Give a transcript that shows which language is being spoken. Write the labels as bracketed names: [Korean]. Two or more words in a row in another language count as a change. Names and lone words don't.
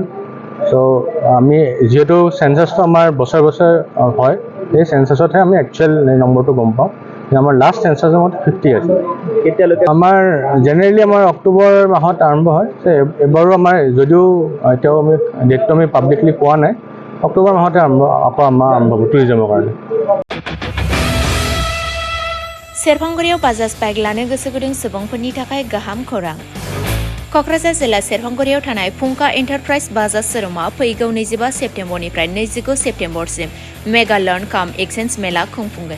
[Assamese] চ' আমি যিহেতু চেঞ্চাছটো আমাৰ বছৰ হয়, সেই চেঞ্চাছতহে আমি একচুৱেল নম্বৰটো গম পাওঁ। আমাৰ লাষ্ট চেঞ্চাছৰ মতে 50 আছে। কেতিয়ালৈকে? আমাৰ জেনেৰেলি আমাৰ অক্টোবৰ মাহত আৰম্ভ হয়। এবাৰো আমাৰ যদিও এতিয়াও আমি ডেটটো আমি পাব্লিকলি পোৱা নাই, অক্টোবৰ মাহতে আকৌ আমাৰ আৰম্ভ হ'ব টুৰিজমৰ কাৰণে। [Bodo] सेरफांगुरियाव बाजाज बाइक लानो गोसो गुदुं सुबुंफोरनि थाखाय गाहाम खौरां। क'क्राझार जिल्ला सेरफांगुरियाव थानाय फुंका एन्टारप्राइज बाजाज शोरुमा फैगौ 25 सेप्तेम्बरनिफ्राय 29 सेप्तेम्बरसिम [English] mega loan cum exchange [Bodo] मेला खुंफुंगोन।